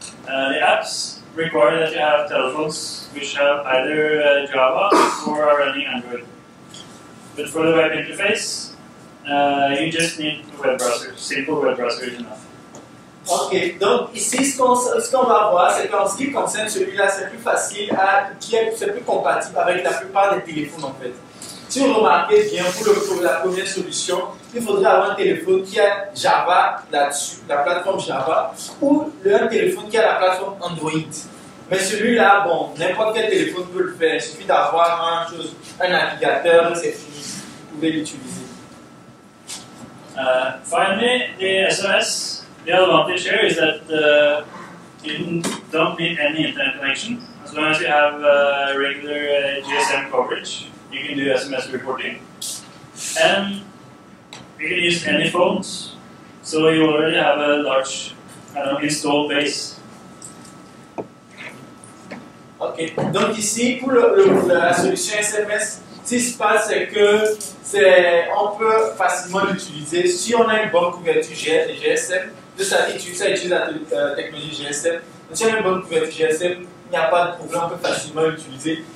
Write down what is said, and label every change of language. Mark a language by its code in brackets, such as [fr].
[en] The apps require that you have telephones which have either Java or are running Android. But for the web interface, you just need a web browser. Simple web browser is enough. [fr] Ok, donc ici, ce qu'on va voir, c'est qu'en ce qui concerne celui-là, c'est plus facile, c'est plus compatible avec la plupart des téléphones en fait. Si vous remarquez bien, pour la première solution, il faudrait avoir un téléphone qui a Java là-dessus, la plateforme Java, ou un téléphone qui a la plateforme Android. Mais celui-là, bon, n'importe quel téléphone peut le faire. Il suffit d'avoir un navigateur, c'est fini. Vous pouvez l'utiliser. [en] Finally, the SMS, the advantage here is that you don't need any internet connection. As long as you have regular GSM coverage, you can do SMS reporting. And you can use any phones, so you already have a large installed base. [fr] Ok, donc ici, pour la solution SMS, ce qui se passe, c'est que on peut facilement l'utiliser si on a une bonne couverture GSM. Ça utilise la technologie GSM. Donc, si on a une bonne couverture GSM, il n'y a pas de problème, on peut facilement l'utiliser.